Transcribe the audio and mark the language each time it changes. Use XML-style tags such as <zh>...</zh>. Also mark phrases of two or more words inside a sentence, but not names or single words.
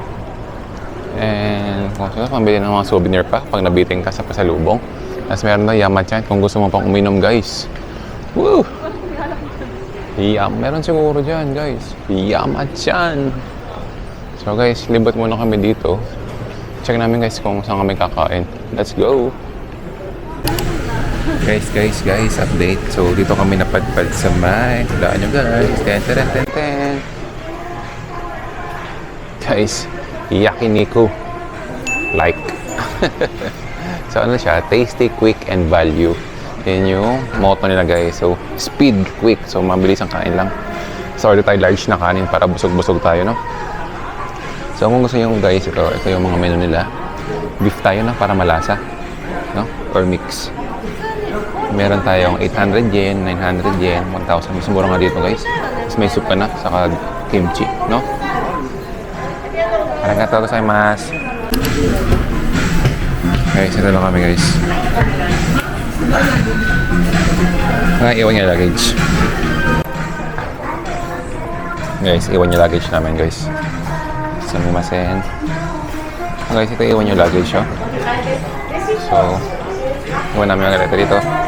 <tl>And kung gusto pambili ng mga souvenir pa pag nabiting ka sa pasalubong. Tapos meron na Yamachan kung gusto mo pang uminom guys. Woo! Meron siguro dyan guys. Yamachan. So guys, libot muna kami dito. Check namin guys kung saan kami kakain.</tl> <en>Let's go! Guys, update.</en> <tl>So dito kami napadpad sa may. Daan nyo guys. Ten. Guys, yakiniku. Like. So ano siya?</tl> <en>Tasty, quick, and value.</en> <tl>Yan yung motto nila guys.</tl> <en>So, speed, quick.</en> <tl>So, mabilis ang kain lang. So, order tayo large na kanin para busog-busog tayo, no? So, kung gusto nyo guys, ito yung mga menu nila. Beef tayo na para malasa. No? Or mix. Meron tayong 800 yen, 900 yen, 1,000. Mas mura nga dito guys. Tapos may soup ka na, saka kimchi, no?</tl> <ja>ありがとうございます.</ja> <tl>Guys, ito lang kami guys. Iwan niya luggage. Guys, iwan niya luggage namin guys.</tl> <ja>Sumimasen.</ja> <tl>Guys, ito iwan niyo luggage, oh. So, iwan namin ang letter dito.</tl>